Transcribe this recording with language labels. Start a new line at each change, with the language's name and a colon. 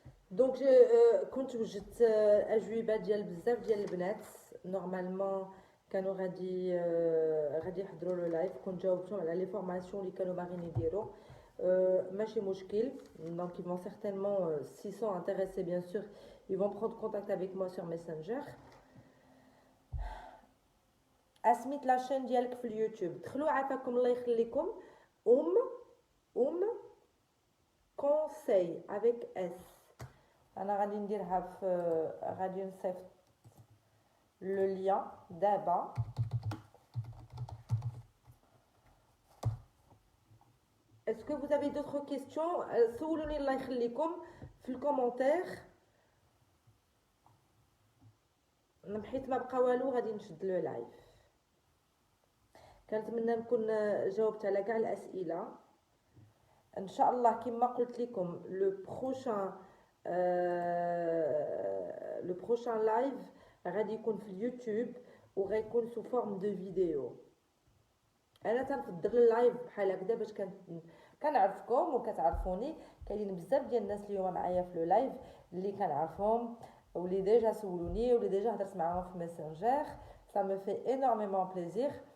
Arabic: دونك كنت وجدت اجوبه ديال بزاف ديال البنات نورمالمون كانوا غادي يحضروا لو لايف. كنت جاوبتهم على لي فورماسيون اللي كانوا باغيين يديروا. ماشي مشكل.
French: دونك ils vont certainement s'ils sont intéressés bien sûr ils vont prendre contact avec moi sur Messenger.
Arabic: اسميت لاشين ديالك في اليوتيوب دخلوا عافاكم الله يخليكم conseil avec S. انا غادي نديرها في غادي نصيفط لو لين دابا.
French: Est-ce que vous avez d'autres questions?
Arabic: سولوني الله يخليكم في الكومونتير. حيت ما بقى والو غادي نشد لو لايف. كنتمنى نكون جاوبت على كاع الاسئله ان شاء الله. كما قلت لكم لو بروشان لايف غادي يكون في اليوتيوب وغيكون سو فورم دو فيديو. انا تنفضل اللايف بحال هكذا باش كنعرفكم وكتعرفوني. كاينين بزاف ديال الناس اليوم معايا في لو لايف اللي كنعرفهم واللي ديجا سولوني واللي ديجا هضرت معاهم في ماسنجر.
French: ça me fait énormément plaisir.